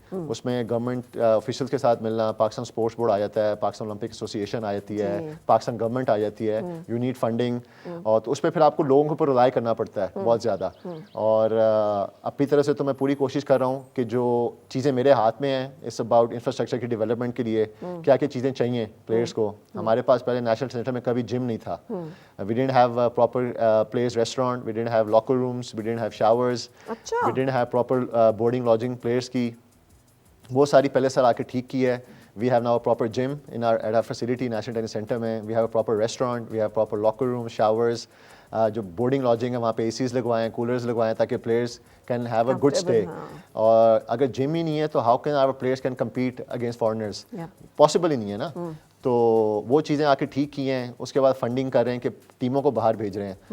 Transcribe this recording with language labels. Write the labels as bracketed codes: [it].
[ur] اس میں government officials کے ساتھ ملنا, پاکستان اسپورٹس بورڈ آ جاتا ہے, پاکستان اولمپک ایسوسیشن آ جاتی ہے, پاکستان گورنمنٹ آ جاتی ہے, [en] you need funding, [ur] اور تو اس پہ پھر آپ کو لوگوں کے اوپر ریلائی کرنا پڑتا ہے بہت زیادہ. اور اپنی طرف سے تو میں پوری کوشش کر رہا ہوں کہ جو چیزیں میرے ہاتھ میں ہیں, [en] it's about [ur] انفراسٹرکچر کی ڈیولپمنٹ کے لیے کیا کیا چیزیں چاہیے پلیئرس کو. ہمارے پاس پہلے نیشنل سینٹر میں کبھی جم نہیں تھا, [en] We didn't have a proper players restaurant, we didn't have locker rooms, we didn't have showers, we didn't have proper boarding lodging players کی. [ur] وہ ساری پہلے سر آ کے ٹھیک کی ہے. [en] We have now a proper gym at our facility, National Tennis Center میں. We have a proper restaurant, we have proper locker rooms, showers, [ur] جو بورڈنگ لodging ہے وہاں پہ ACs لگوائیں, کولرز لگوائیں تاکہ [en] Players can have a good stay. [ur] اور اگر جم ہی نہیں ہے تو [en] how can our players can compete against foreigners, [ur] possible ہی نہیں ہے نا. تو وہ چیزیں آ کے ٹھیک کی ہیں. اس کے بعد فنڈنگ کر رہے ہیں کہ ٹیموں کو باہر بھیج رہے ہیں.